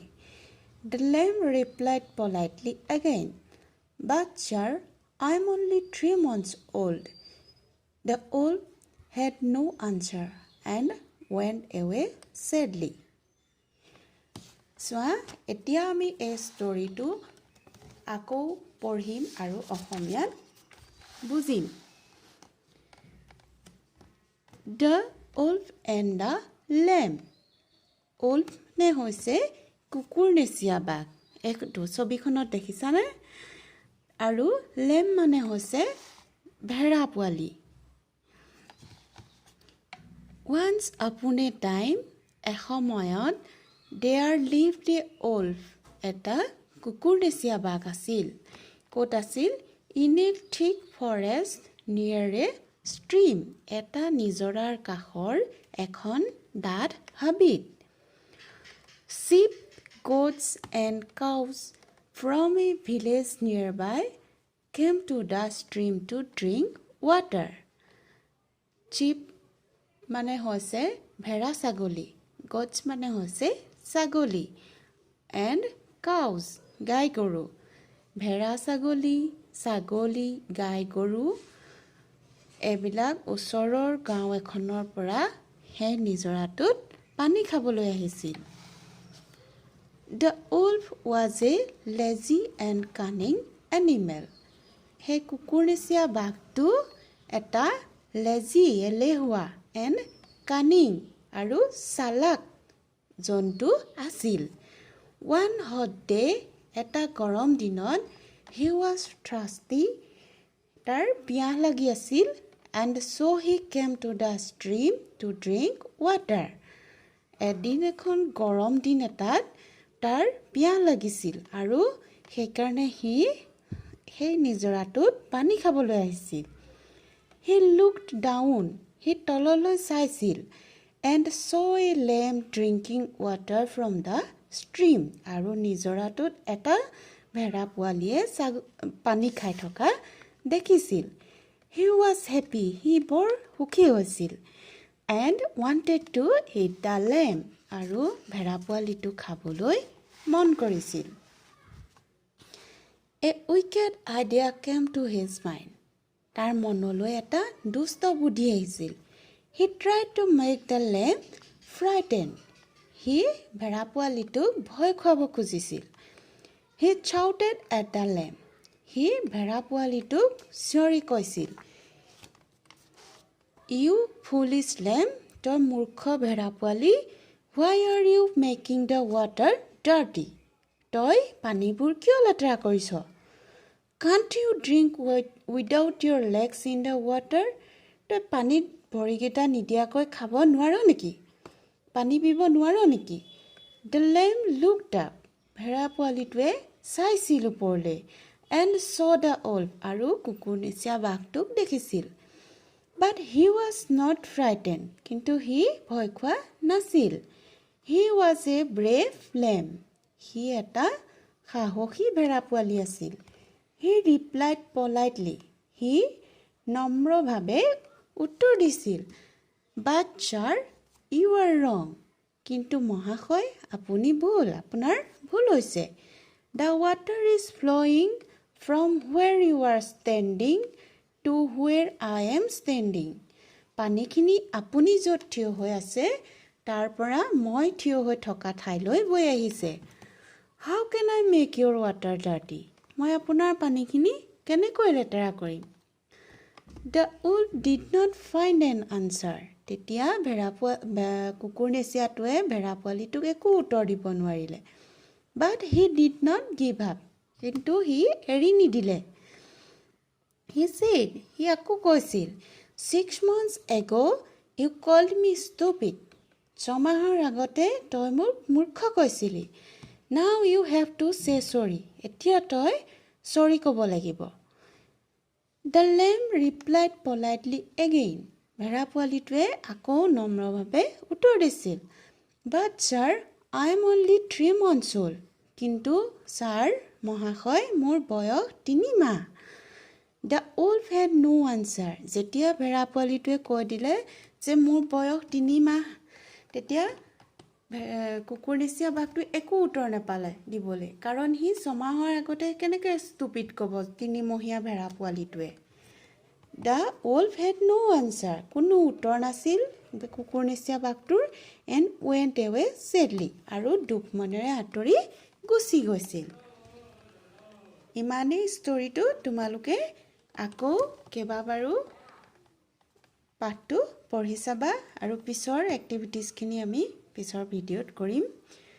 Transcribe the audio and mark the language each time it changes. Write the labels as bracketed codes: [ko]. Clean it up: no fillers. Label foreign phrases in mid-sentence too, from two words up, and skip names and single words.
[en] The lamb replied politely again, "But sir, I am only 3 months old." The wolf had no answer and went away sadly. So, [as] এতিয়া আমি এই ষ্টৰিটো আকৌ পঢ়িম আৰু অসমীয়াত বুজিম। [en] The wolf and the lamb. [as] wolf নে হৈছে কুকুৰ নেচিয়া বাঘ এইটো ছবিখনত দেখিছানে আৰু লেম্ব মানে হৈছে ভেড়া পোৱালি [en] Once upon a time এসময়ত there lived a wolf [as] এটা কুকুৰ নেচিয়া বাঘ আছিল ক'ত আছিল [en] in a thick forest near a stream [as] এটা নিজৰাৰ কাষৰ এখন ডাঠ হাবিত [en] sheep goats and cows from a village nearby came to the stream to drink water. [as] Sheep মানে হৈছে ভেড়া ছাগলী goats মানে হৈছে ছাগলী [en] and cows [as] গাই গৰু ভেড়া ছাগলী ছাগলী গাই গৰু এবিলাক ওচৰৰ গাঁও এখনৰ পৰা সেই নিজৰাটোত পানী খাবলৈ আহিছিল [en] The wolf was a lazy and cunning animal. [as] সেই কুকুৰ নিচিয়া বাঘটো এটা lazy এলেহুৱা [en] and cunning [as] আৰু চালাক জন্তু আছিল [en] One hot day [as] এটা গৰম দিনত [en] he was thirsty [as] তাৰ পিয়াহ লাগি [en] আছিল and so he came to the stream to drink water [as] এদিন এখন গৰম দিন এটাত তাৰ পিয়াহ লাগিছিল আৰু সেইকাৰণে সি সেই নিজৰাটোত পানী খাবলৈ আহিছিল [en] He looked down [as] সি তললৈ চাইছিল [en] and saw a lamb drinking water from the stream [as] আৰু নিজৰাটোত এটা ভেড়া পোৱালিয়ে পানী খাই থকা দেখিছিল [en] He was happy [as] সি বৰ সুখী হৈছিল [en] and wanted to eat the lamb [as] আৰু ভেড়া পোৱালিটো খাবলৈ মন কৰিছিল [en] A wicked idea came to his mind. [as] তাৰ মনলৈ এটা দুষ্ট বুদ্ধি আহিছিল [en] He tried to make the lamb frightened. [as] সি ভেড়া পোৱালিটোক ভয় খুৱাব খুজিছিল। [en] He shouted at the lamb. [as] সি ভেড়া পোৱালিটোক চিঞৰি কৈছিল, [en] You foolish lamb, [as] তই মূৰ্খ ভেড়া পোৱালি, [en] why are you making the water dirty? [as] তই পানীবোৰ কিয় লেতেৰা কৰিছ? [en] Can't you drink without your legs in the water? [as] তই পানীত ভৰিকেইটা নিদিয়াকৈ খাব নোৱাৰ নেকি? পানী পিব নোৱাৰ নেকি? [en] The lamb looked up. [as] ভেড়া পোৱালিটোৱে চাইছিল ওপৰলৈ [en] and saw the wolf [as] আৰু কুকুৰ নিচিনা বাঘটোক দেখিছিল. [en] But he was not frightened. [as] কিন্তু সি ভয় খোৱা নাছিল. [en] He was a brave lamb. [as] সি এটা সাহসী ভেড়া পোৱালি আছিল. [en] He replied politely. [as] সি নম্ৰভাৱে উত্তৰ দিছিল. [en] But sir, you are wrong. [as] কিন্তু মহাশয়, আপুনি ভুল, আপোনাৰ ভুল হৈছে. [en] The water is flowing from where you are standing to where I am standing. [as] পানীখিনি আপুনি য'ত থিয় হৈ আছে তাৰ পৰা মই থিয় হৈ থকা ঠাইলৈ বৈ আহিছে. [en] How can I make your water dirty? [as] মই আপোনাৰ পানীখিনি কেনেকৈ লেতেৰা কৰিম? [en] The wolf did not find an answer. [as] তেতিয়া কুকুৰ নেচিয়াটোৱে ভেড়া পোৱালিটোক একো উত্তৰ দিব নোৱাৰিলে. [en] But he did not give up. [as] কিন্তু সি এৰি নিদিলে. [en] He said, [as] সি আকৌ কৈছিল, [en] 6 months ago you called me stupid. [as] 6 মাহৰ আগতে তই মোক মূৰ্খ কৈছিলি. [en] Now you have to say sorry. [as] এতিয়া তই sorry ক'ব লাগিব. [en] The lamb replied politely again. [as] ভেড়া পোৱালিটোৱে আকৌ নম্ৰভাৱে উত্তৰ দিছিল. [en] But sir, I am only 3 months old. [as] কিন্তু ছাৰ, মহাশয়, মোৰ বয়স 3 মাহ. [en] The wolf had no answer. [as] যেতিয়া ভেড়া পোৱালিটোৱে কৈ দিলে যে মোৰ বয়স 3 মাহ, তেতিয়া কুকুৰ নিচিনা বাঘটো একো উত্তৰ নাপালে দিবলৈ, কাৰণ সি 6 মাহৰ আগতে কেনেকৈ ষ্টুপিড ক'ব 3 মহীয়া ভেড়া পোৱালিটোৱে. [en] The wolf had no answer. [as] কোনো উত্তৰ নাছিল কুকুৰ নিচিনা বাঘটোৰ. [en] And went away sadly. [as] আৰু দুখ মনেৰে আঁতৰি গুচি গৈছিল. ইমানেই ষ্টৰিটো তোমালোকে আকৌ কেইবাবাৰো পাঠটো পঢ়ি চাবা আৰু পিছৰ এক্টিভিটিজখিনি আমি পিছৰ ভিডিঅ'ত কৰিম.